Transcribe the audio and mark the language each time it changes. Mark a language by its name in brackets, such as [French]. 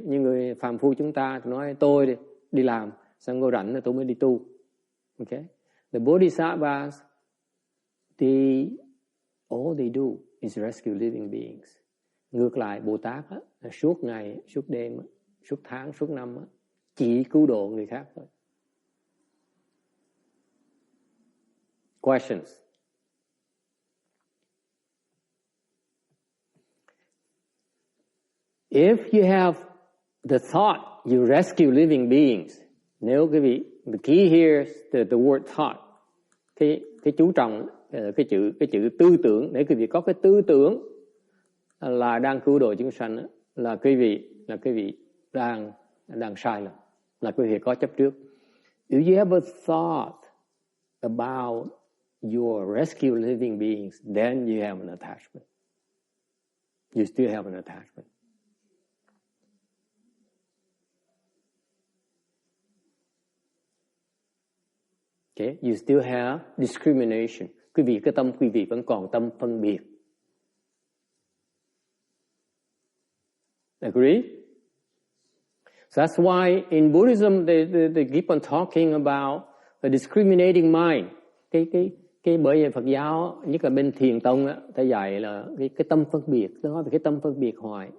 [Vietnamese] Nhưng người phàm phu chúng ta thì nói tôi đi làm, xong rồi rảnh rồi tôi mới đi tu. [English] Okay, the Bodhisattvas, all they do is rescue living beings. [Vietnamese] Ngược lại Bồ Tát á, suốt ngày, suốt đêm, suốt tháng, suốt năm á, chỉ cứu độ người khác thôi. [English] Questions? If you have the thought you rescue living beings, [Vietnamese] nếu quý vị, [English] the key here is the word thought. [Vietnamese] Cái chú trọng cái chữ tư tưởng, để quý vị có cái tư tưởng là đang cứu độ chúng sanh, là quý vị đang sai lầm, là quý vị có chấp trước. [English] If you have a thought about your rescue living beings, then you have an attachment. You still have an attachment. Okay, you still have discrimination. [Vietnamese] Quý vị vẫn còn tâm phân biệt. [English] Agree? So that's why in Buddhism they keep on talking about a discriminating mind. [Vietnamese] Cái bởi vì Phật giáo, nhất là bên Thiền tông á, ta dạy là cái tâm phân biệt, ta nói về cái tâm phân biệt hoài.